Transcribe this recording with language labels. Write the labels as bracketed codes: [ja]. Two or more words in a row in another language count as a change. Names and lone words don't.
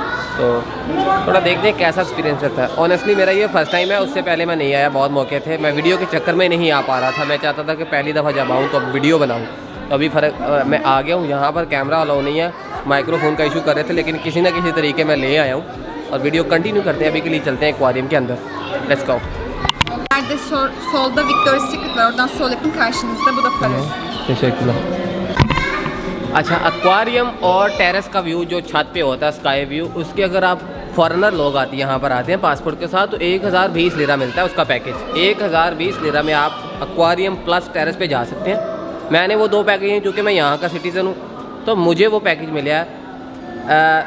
[hi] तो थोड़ा देखते हैं कैसा एक्सपीरियंस रहता है। ऑनेस्टली मेरा ये [en] first time [hi] है, उससे पहले मैं नहीं आया, बहुत मौके थे, मैं वीडियो के चक्कर में नहीं आ पा रहा था। मैं चाहता था कि पहली दफ़ा जब आऊँ तो वीडियो बनाऊँ, तो अभी फ़र्क मैं आ गया हूँ। यहाँ पर [en] camera allow [hi] नहीं है, माइक्रोफोन का इशू कर रहे थे, लेकिन किसी ना किसी तरीके मैं ले आया हूँ और [en] video continue [hi] करते हैं। अभी के लिए चलते हैं एक्वेरियम के अंदर, [en] let's go. [tr] Nerede solda Victoria's Secret var. Oradan sol yapın, karşınızda bu da Paris. [hi] अच्छा, एक्वेरियम और टेरेस का व्यू जो छत पे होता है, [en] sky view, [hi] उसके अगर आप फॉरेनर लोग आते हैं यहाँ पर आते हैं पासपोर्ट के साथ, तो 1020 लिरा मिलता है उसका पैकेज। 1020 लिरा में आप एक्वेरियम प्लस टेरेस पे जा सकते हैं। मैंने वो दो पैकेज हैं, क्योंकि मैं यहाँ का सिटीज़न हूँ, तो मुझे वो पैकेज मिला है।